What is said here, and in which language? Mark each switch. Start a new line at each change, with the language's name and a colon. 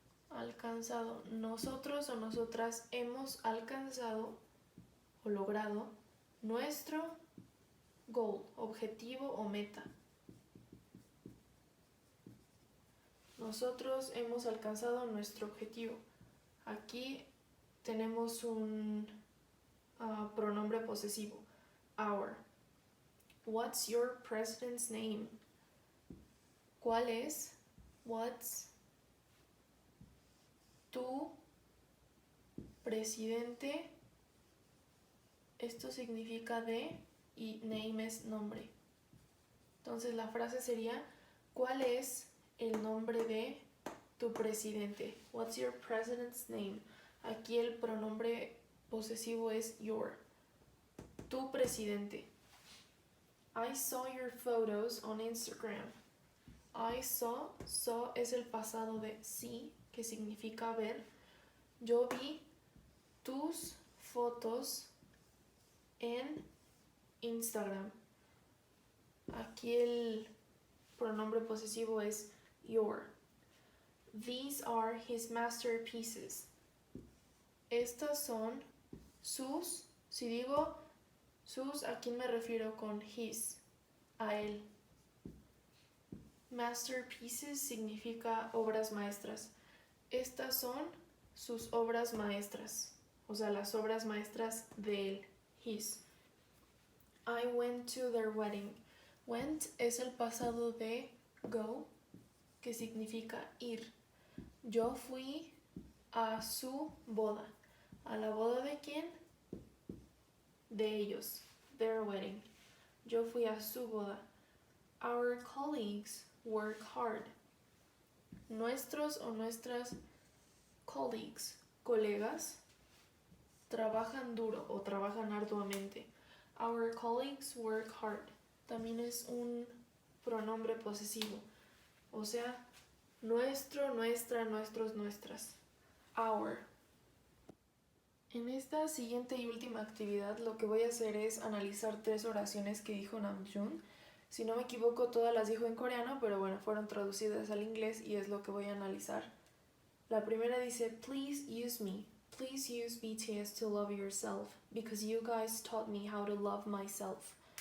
Spanish: Alcanzado. Nosotros o nosotras hemos alcanzado o logrado nuestro goal, objetivo o meta. Nosotros hemos alcanzado nuestro objetivo. Aquí tenemos un pronombre posesivo, our.
English: What's your president's name?
Spanish: ¿Cuál es? What's tu presidente? Esto significa de y name es nombre. Entonces la frase sería, ¿cuál es el nombre de tu presidente?
English: What's your president's name?
Spanish: Aquí el pronombre posesivo es your.
English: Tu presidente. I saw your photos on Instagram.
Spanish: I saw es el pasado de see, que significa ver. Yo vi tus fotos en Instagram. Aquí el pronombre posesivo es your.
English: These are his masterpieces.
Spanish: Estas son sus. Si digo sus, ¿a quién me refiero con his? A él. Masterpieces significa obras maestras. Estas son sus obras maestras. O sea, las obras maestras de él. His.
English: I went to their wedding. Went es el pasado de go, que significa ir.
Spanish: Yo fui a su boda. ¿A la boda de quién? De ellos. Their wedding. Yo fui a su boda. Our colleagues work hard. Nuestros o nuestras colleagues, colegas, trabajan duro o trabajan arduamente.
English: Our colleagues work hard.
Spanish: También es un pronombre posesivo. O sea, nuestro, nuestra, nuestros, nuestras. Our. En esta siguiente y última actividad lo que voy a hacer es analizar 3 oraciones que dijo Namjoon. Si no me equivoco, todas las dijo en coreano, pero bueno, fueron traducidas al inglés y es lo que voy a analizar. La primera dice, please use me.
English: Please use BTS to love yourself, because you guys taught me how to love myself.